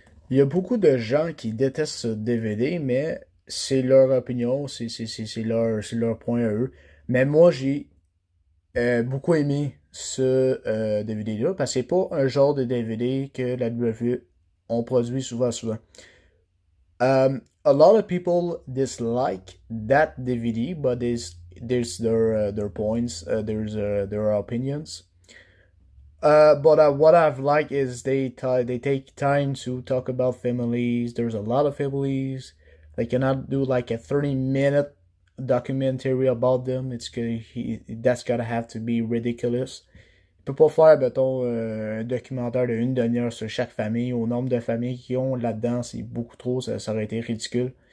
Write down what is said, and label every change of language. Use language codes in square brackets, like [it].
[fr] Il y a beaucoup de gens qui détestent ce DVD, mais c'est leur opinion, c'est leur point à eux. Mais moi, j'ai beaucoup aimé ce DVD-là, parce que c'est pas un genre de DVD que la WWE on produit souvent. [en] A lot of people dislike that DVD, but there's their points, there's their opinions. But what I've liked is they take time to talk about families. There's a lot of families. They cannot do like a 30-minute documentary about them. That's gotta have to be ridiculous. [fr] Il peut pas faire, mettons, un documentaire de 1 demi-heure sur chaque famille. Au nombre de familles qui ont là-dedans, c'est beaucoup trop. Ça aurait été ridicule.